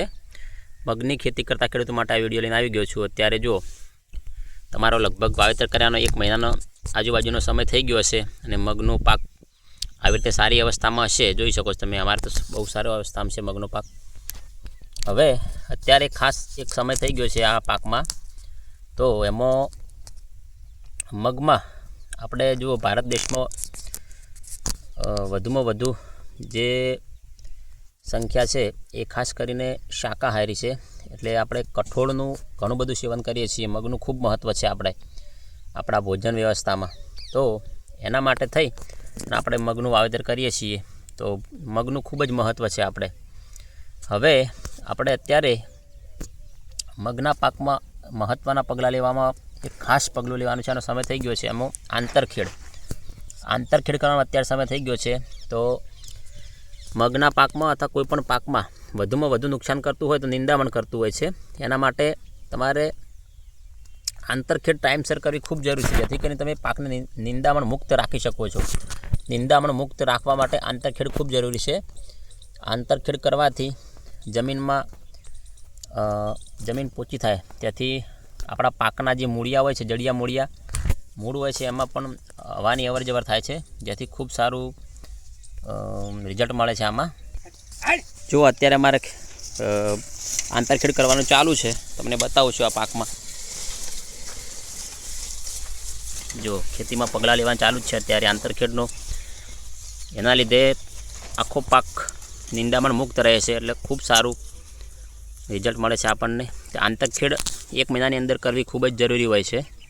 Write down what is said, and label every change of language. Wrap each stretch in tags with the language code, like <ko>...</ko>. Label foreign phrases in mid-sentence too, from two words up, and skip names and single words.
<gu>મગની ખેતી કરતા ખેડૂતો માટે આ વિડીયો લઈને આવી ગયો છું। અત્યારે જો તમારો લગભગ વાવેતર કર્યાનો 1 મહિનાનો આજુબાજુનો સમય થઈ ગયો હશે અને મગનો પાક આવી રીતે સારી અવસ્થામાં હશે। જોઈ શકો છો તમે, અમારે તો બહુ સારી અવસ્થામાં છે મગનો પાક। હવે અત્યારે ખાસ એક સમય થઈ ગયો છે આ પાકમાં। તો એમો મગમા આપણે જો ભારત દેશ મેં વધુમાં વધુ જે સંખ્યા હૈ યે ખાસ કરીને શાકાહારી હૈ। એટલે આપણે કઠોળનું ઘણું બધું સેવન કરીએ છીએ। મગનું ખૂબ મહત્વ હૈ આપણા ભોજન વ્યવસ્થા મેં। તો એના માટે થઈ આપણે મગનું વાવેતર કરીએ છીએ। તો મગનું ખૂબ જ મહત્વ હૈ આપણે। હવે આપણે અત્યારે મગના પાકમાં મહત્વના પગલા લેવામાં એક ખાસ પગલું લેવાનું છે। આનો સમય થઈ ગયો છે એમો આંતરખેડ કરવાનો અત્યારે સમય થઈ ગયો છે। તો મગના પાકમાં અથવા કોઈપણ પાકમાં વધુમાં વધુ નુકસાન કરતું હોય તો નિંદામણ કરતું હોય છે। એના માટે તમારે આંતરખેડ ટાઇમસર કરવી ખૂબ જરૂરી છે, જેથી કરીને તમે પાકને નિંદામણ મુક્ત રાખી શકો છો। નિંદામણ મુક્ત રાખવા માટે આંતરખેડ ખૂબ જરૂરી છે। આંતરખેડ કરવાથી જમીન પોચી થાય, ત્યાથી આપણા પાકના જે મૂળિયા હોય છે, જડિયા મૂળિયા મૂળ હોય છે, એમાં પણ હવાની અવરજવર થાય છે, જેથી ખૂબ સારું રિજલ્ટ મળે છે। આમાં જો અત્યારે અમારે આંતરખેડ કરવાનું ચાલુ છે, તમને બતાવું છું। આ પાકમાં જો ખેતીમાં પગલા લેવાનું ચાલુ છે અત્યારે આંતરખેડનો, એના લીધે આખો પાક નિંદામણ મુક્ત રહે છે, એટલે ખૂબ સારું રિજલ્ટ મળે છે આપણને। આંતરખેડ 1 મહીનાની અંદર કરવી ખૂબ જ જરૂરી હોય છે।</gu>